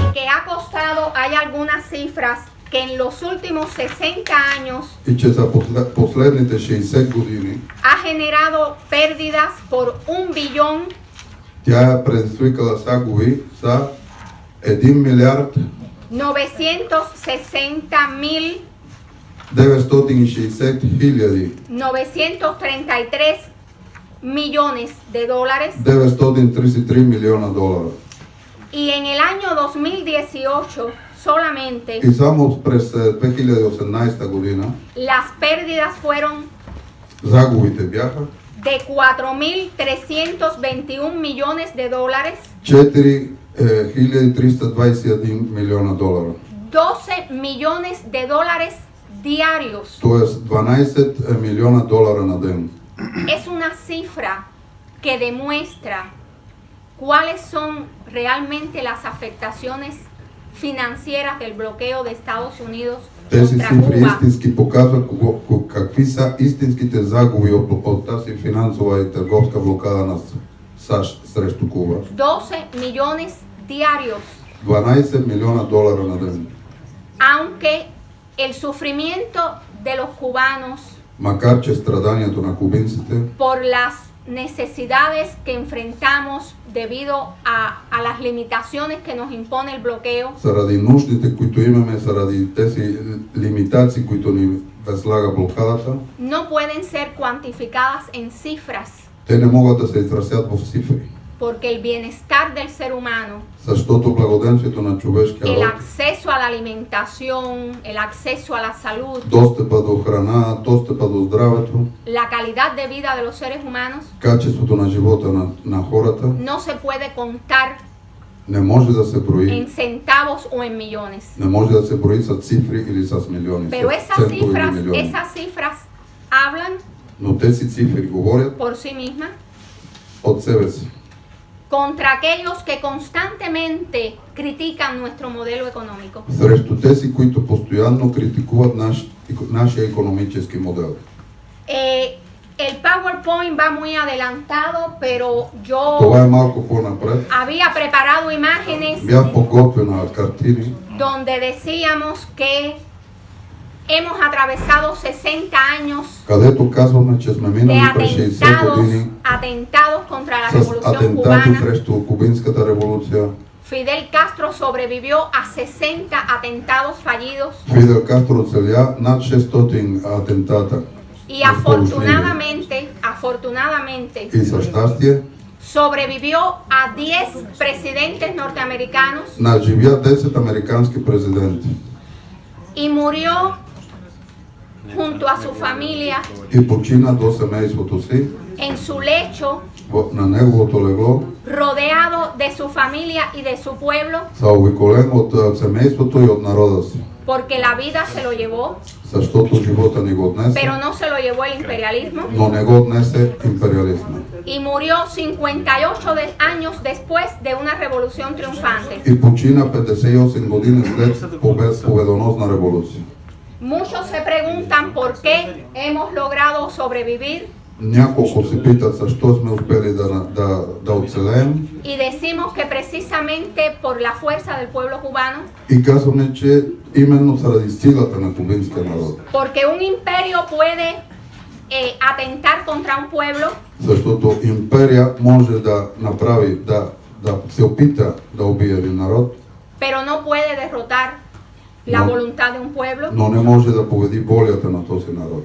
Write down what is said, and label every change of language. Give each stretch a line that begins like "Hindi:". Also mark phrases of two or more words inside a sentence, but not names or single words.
Spanish: ha costado, hay algunas cifras que en los últimos 60 años
Bulgarian: и че за последните 60 години
Spanish: ha generado pérdidas por 1 billón
Bulgarian: тя е предизвикала загуби за 1 милиард 960 960 хиляди
Spanish: 933 millones de dólares
Bulgarian: 933 милиона долара.
Spanish: y en el año 2018 solamente
Bulgarian: И само през 2018 година
Spanish: las pérdidas fueron
Bulgarian: загубите бяха
Spanish: de 4.321 millones de dólares,
Bulgarian: 4321 милиона долара.
Spanish: 12 millones de dólares diarios.
Bulgarian: Тоест 12 милиона долара на ден.
Spanish: Es una cifra que demuestra cuáles son realmente las afectaciones financieras del bloqueo de Estados Unidos
Bulgarian: Тези
Spanish: contra
Bulgarian: цифри
Spanish: Cuba.
Bulgarian: истински показват какви са истинските загуби от тази финансова и търговска блокада на САЩ срещу Куба.
Spanish: 12 millones diarios.
Bulgarian: 12 милиона долара на ден.
Spanish: Aunque el sufrimiento de los cubanos
Bulgarian: Макар че страданието на кубинците
Spanish: por las necesidades que enfrentamos debido a las limitaciones que nos impone el bloqueo,
Bulgarian: заради нуждите, които имаме, заради тези лимитации, които ни възлага блокадата,
Spanish: no pueden ser cuantificadas en cifras,
Bulgarian: те не могат да се изразят в цифри.
Spanish: porque el bienestar del ser humano,
Bulgarian: Защото благоденствието на човешкия
Spanish: el
Bulgarian: род,
Spanish: acceso a la alimentación, el acceso a la salud,
Bulgarian: достъпа до храна, достъпа до здравето,
Spanish: la calidad de vida de los seres humanos,
Bulgarian: качеството на живота на хората,
Spanish: no se puede contar
Bulgarian: не може да се брои.
Spanish: en centavos o en millones.
Bulgarian: Не може да се брои с цифри или с милиони,
Spanish: Pero
Bulgarian: с
Spanish: esas
Bulgarian: центове или
Spanish: cifras,
Bulgarian: милиони.
Spanish: esas cifras hablan
Bulgarian: Но тези цифри говорят
Spanish: por sí mismas
Bulgarian: от себе си
Spanish: contra aquellos que constantemente critican nuestro modelo económico.
Bulgarian: срещу тези, които постоянно критикуват нашия икономически модел.
Spanish: El PowerPoint va muy adelantado, pero
Bulgarian: Това
Spanish: yo
Bulgarian: е малко по-напред.
Spanish: había preparado imágenes
Bulgarian: Бях подготвена картини,
Spanish: donde decíamos que hemos atravesado 60 años
Bulgarian: където казваме, че сме
Spanish: de
Bulgarian: минали през 60 години
Spanish: atentados contra la
Bulgarian: с
Spanish: revolución
Bulgarian: атентати
Spanish: cubana.
Bulgarian: срещу кубинската революция.
Spanish: Fidel Castro sobrevivió a 60 atentados fallidos
Bulgarian: Фидел Кастро оцеля над 600 атентата.
Spanish: y afortunadamente
Bulgarian: И за щастие
Spanish: sobrevivió a 10 presidentes norteamericanos
Bulgarian: наживя 10 американски президенти
Spanish: y murió junto a su familia
Bulgarian: и почина до семейството си
Spanish: en su lecho,
Bulgarian: на неговото легло,
Spanish: rodeado de su familia y de su pueblo,
Bulgarian: заобиколен от семейството и от народа си.
Spanish: porque la vida se lo llevó,
Bulgarian: Защото живота ни го отнесе,
Spanish: pero no se lo llevó el imperialismo,
Bulgarian: но не го отнесе империализма.
Spanish: y murió 58 años después de una revolución triunfante.
Bulgarian: И почина 58 години след победоносна революция.
Spanish: Muchos se preguntan por qué hemos logrado sobrevivir
Bulgarian: Няколко се питат защо сме успели да оцелеем
Spanish: y decimos que precisamente por la fuerza del pueblo cubano,
Bulgarian: и казваме, че именно заради силата на кубинския народ.
Spanish: porque un imperio puede atentar contra un pueblo,
Bulgarian: Защото империя може да направи, да се опита да убие един народ,
Spanish: pero no puede derrotar la No. voluntad de un pueblo.
Bulgarian: но не може да победи волята на този народ.